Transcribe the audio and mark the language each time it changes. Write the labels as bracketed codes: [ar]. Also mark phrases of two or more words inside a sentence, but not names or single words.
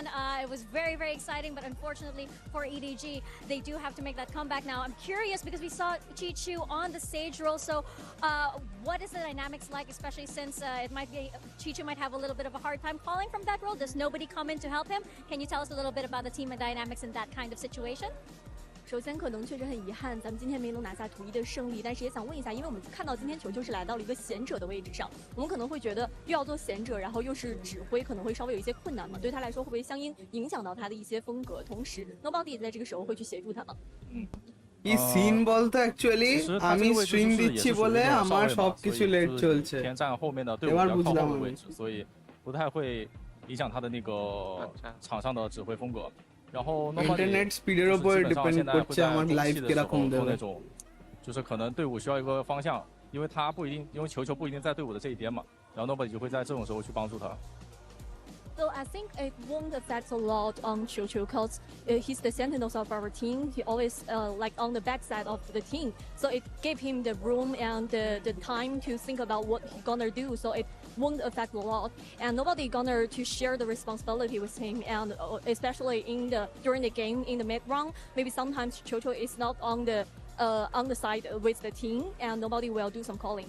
[en] It was very, very exciting, but unfortunately for EDG, they do have to make that comeback now. I'm curious because we saw Chichu on the stage role, so what is the dynamics like, especially since Chichu might have a little bit of a hard time calling from that role? Does nobody come in to help him? Can you tell us a little bit about the team and dynamics in that kind of situation? [zh] 首先可能确实很遗憾咱们今天没能拿下统一的胜利，但是也想问一下，因为我们看到今天球就是来到了一个贤者的位置上，我们可能会觉得又要做贤者，然后又是指挥，可能会稍微有一些困难嘛，对他来说会不会相应影响到他的一些风格，同时 Nobody 在这个时候会去协助他吗？ [bn] এই সিন বলতে অ্যাকচুয়ালি আমি স্ট্রিম দিচ্ছি বলে আমার সবকিছু লেট চলছে এবার বুঝলাম আমি [zh] 所以不太会影响他的那个场上的指挥风格。然后 [en] Internet speed [zh] 基本上现在会在中期的时候做那种，就是可能队伍需要一个方向，因为他不一定，因为球不一定在队伍的这一边嘛，然后 Nobody 就会在这种时候去帮助他。 [en] So I think it won't affect a lot on Chiu because he's the sentinels of our team. He always like on the backside of the team. So it gave him the room and the time to think about what he's gonna do. So it won't affect a lot. And nobody gonna to share the responsibility with him. And especially during the game in the mid round, maybe sometimes Chiu is not on the side with the team, and nobody will do some callings.